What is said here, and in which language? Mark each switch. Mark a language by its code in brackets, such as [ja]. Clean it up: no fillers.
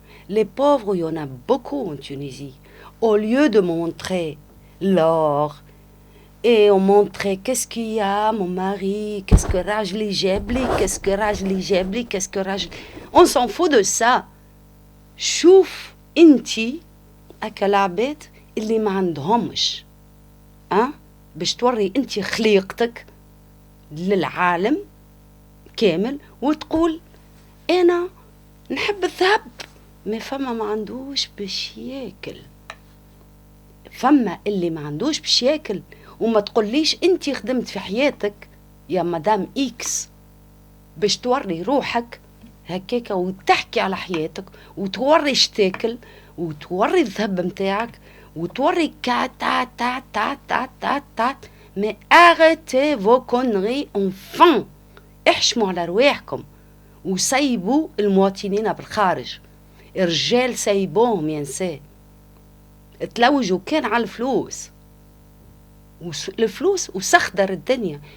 [fr] Les pauvres, il y en a beaucoup en Tunisie. Au lieu de montrer l'or et on montrait qu'est-ce qu'il y a, mon mari, qu'est-ce que [ar] Rajli Jebli, [fr] qu'est-ce que Rajli Jebli, qu'est-ce que Rajli... On s'en fout de ça. [ar] شوف انتي العباد اللي ما عندهمش باش توري انتي خليقتك للعالم كامل وتقول انا نحب الذهب. ما فما ما عندوش باش ياكل، فما اللي ما عندوش باش ياكل. وما تقوليش انتي خدمت في حياتك يا مدام اكس باش توري روحك هكاكا وتحكي على حياتك وتوري شتاكل وتوري الذهب متاعك وتوري تا تا تا تا تا تا. [fr] mais arrêtez vos conneries enfin. [ar] احشموا على رواحكم وسيبوا المواطنين بالخارج. الرجال سيبوهم يا نساء، تلوجوا كان على الفلوس وسخدر الدنيا.